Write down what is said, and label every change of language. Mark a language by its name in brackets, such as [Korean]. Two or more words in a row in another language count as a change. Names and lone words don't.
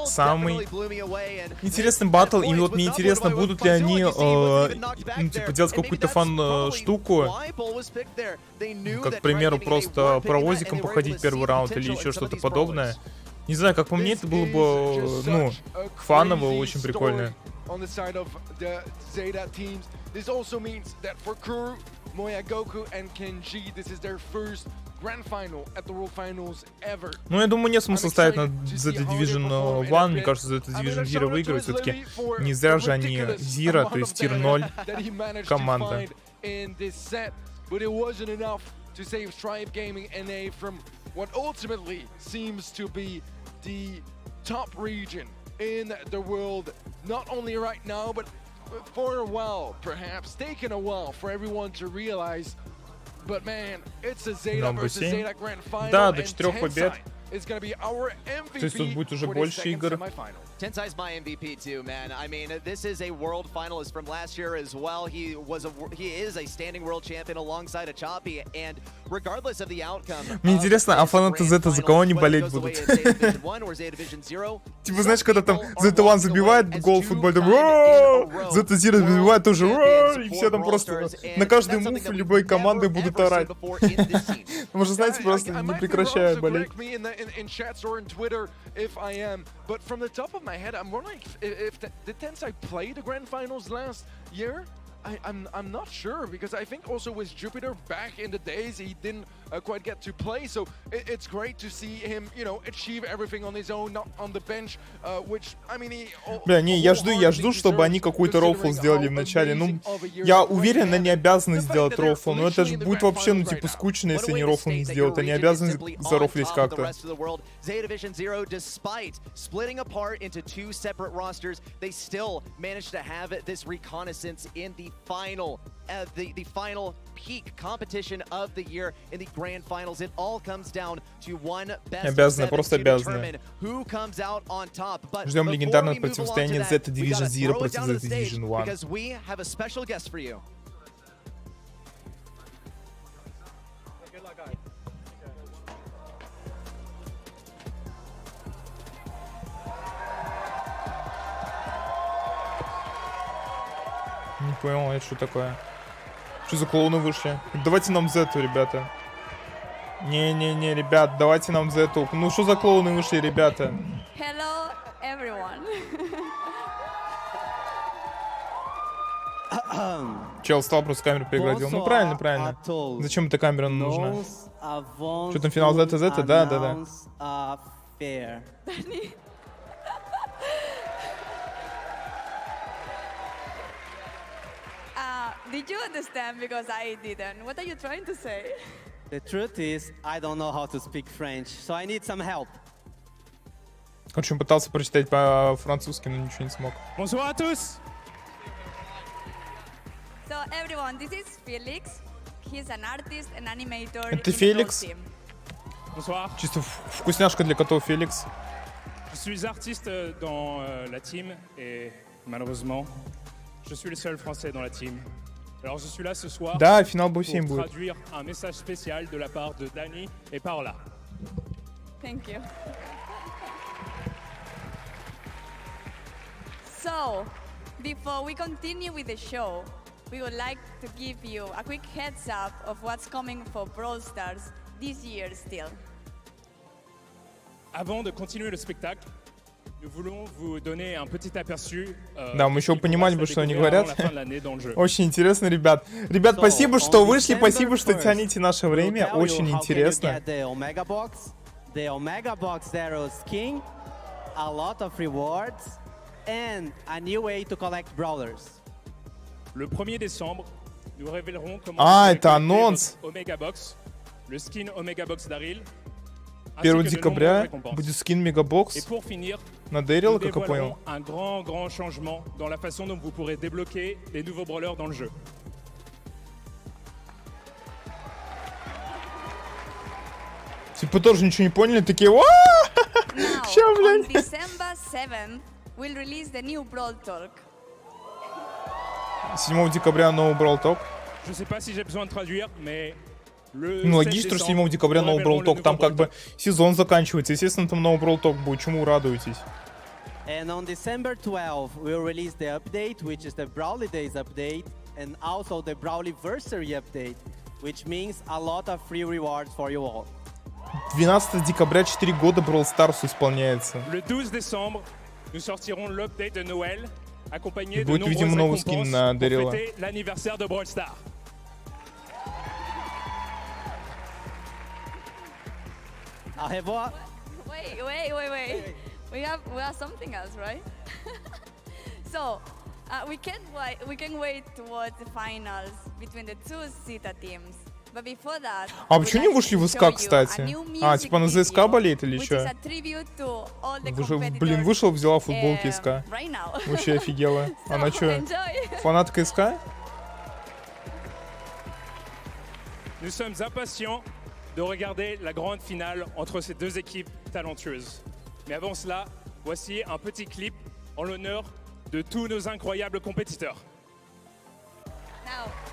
[Russian] Самый интересный баттл. И вот мне интересно, будут ли они делать какую-то фан-штуку. Как, к примеру, просто паровозиком походить первый раунд или еще что-то подобное. Не знаю, как по мне, это было бы, ну, фаново, очень прикольно. [English] On the side of the Zeta teams, this also means that for Kuru, Moya Goku and Kenji, this is their first grand final at the World Finals ever. [Russian] Ну, я думаю, нет смысла ставить на ZT Division 1, мне кажется, ZT Division Zero выиграет, все-таки не зря же они Zero, то есть тир 0 команда. [English] But it wasn't enough to save Stripe Gaming NA from what ultimately seems to be the top region in the world, not only right now, but for a while, perhaps taken a while for everyone to realize. But man, it's a Zeta versus Zeta grand final. [Russian] Да, до 4 побед. [English] It's gonna be our MVP. [Russian] То есть тут будет уже больше игр. [English] Tensai's my MVP too, man. I mean, this is a world finalist from last year as well. He is a standing world champion alongside a Choppy, and regardless of the outcome. [Russian] Мне интересно, а фанаты Zeta за кого они болеть будут? Типа, знаешь, когда там Z1 забивает гол в футболе, там Zeta Zero забивает тоже, и все там просто на каждый мув любой команды будут орать. Может, знаете, просто не прекращая болеть. [English] In chats or in Twitter if I am, but from the top of my head, I'm wondering if did Tensai play the grand finals last year? I'm not sure, because I think also with Jupiter back in the days he didn't quite get to play, so it's great to see him, you know, achieve everything on his own, not on the bench, which I mean he. [Russian] Бля, не, я жду, чтобы они какой-то рофл сделали в начале. Ну, я уверен, они обязаны сделать рофл, но это же будет вообще, ну, типа, скучно, если они рофл не сделают. Они обязаны зарофлить как-то. [English] Zeta Division Zero, despite splitting apart into two separate rosters, they still managed to have this reconnaissance in the final, the final peak competition of the year in the grand finals. It all comes down to one best of seven to determine who comes out on top. But [Russian] ждем легендарное противостояние ZT Division Zero против ZT Division 1. [English] Because we have a special guest for you. [Russian] Не понял, это что такое? Что за клоуны вышли? Давайте нам Зету, ребята. Не-не-не, ребят, давайте нам Зету. Ну что за клоуны вышли, ребята? [English] Hello, everyone. [Russian] Чел встал, просто камеру преградил. Ну правильно, правильно. Зачем эта камера нужна? Что там, финал Зета? Да. [English] Did you understand? Because I didn't. What are you trying to say? The truth is, I don't know how to speak French, so I need some help. [Russian] Короче, он пытался прочитать по-французски, но ничего не смог. [French] Bonsoir à tous. [English] So everyone, this is Felix. He's an artist and animator. [Russian] Это Феликс? [French] Bonsoir. [Russian] Чисто вкусняшка для котов Феликс. [French] Je suis artiste dans la team et malheureusement, je suis le seul français dans la team. Alors je suis là ce soir [Russian] Да, финал бой [French] pour [Russian] 7 будет. [French] traduire un message spécial de la part de Dani et Paola. [English] Thank you. So, before we continue with the show, we would like to give you a quick heads up of what's coming for Brawl Stars this year still. [French] Avant de continuer le spectacle, nous voulons vous donner un petit aperçu. [Russian] Да, мы еще понимали бы, что они говорят. Очень интересно, ребят. Ребят, спасибо, что вышли, спасибо, что тянете наше время. Очень интересно. [English] The Omega Box Zero skin, a lot of rewards, and a new way to collect brawlers. [French] Le 1er décembre, nous révélerons comment [Russian] это анонс. [French] Omega Box, le skin Omega Box Daryl. [Russian] 1 декабря будет скин Мегабокс [French] Et pour finir, [Russian] на Дэрила, как я понял. [French] Un grand changement dans la façon dont vous pourrez débloquer les nouveaux brawlers dans le jeu. [Russian] Типа тоже ничего не поняли, такие [English] Now, [Russian] ща, [English] on [Russian] блядь. [English] December 7th, we'll release the new Brawl Talk. [Russian] 7 декабря новый Brawl Talk. [French] Je sais pas si j'ai besoin de traduire, mais [Russian] Ну, логично, что 7 декабря новый Brawl Talk. Там как бы сезон заканчивается. Естественно, там новый Brawl Talk будет. Чему радуетесь? [English] And on December 12th, we'll release the update, which is the Brawly Days update, and also the Brawlyversary update, which means a lot of free rewards for you all. [Russian] 12 декабря 4 года Brawl Stars исполняется. [French] Le 12 décembre, nous sortirons l'update de Noël, accompagné de [Russian] Будет, [French] nombreuses [Russian] видимо, новый скин [French] récompenses [Russian] на [French] pour [Russian] Дарила. [French] fêter l'anniversaire de Brawl Stars. Au revoir. [English] Wait. We have something else, right? So, we can wait towards the finals between the two Zeta teams. But before that, [Russian] А почему не вышли в СК, кстати? А, типа на ЗСК болеет или что? Блин, вышел, взяла футболки СК. Вообще офигела. Она что, фанатка СК? [French] Nous sommes impatients de regarder la grande finale entre ces deux équipes talentueuses. Mais avant cela, voici un petit clip en l'honneur de tous nos incroyables compétiteurs. [English] Now.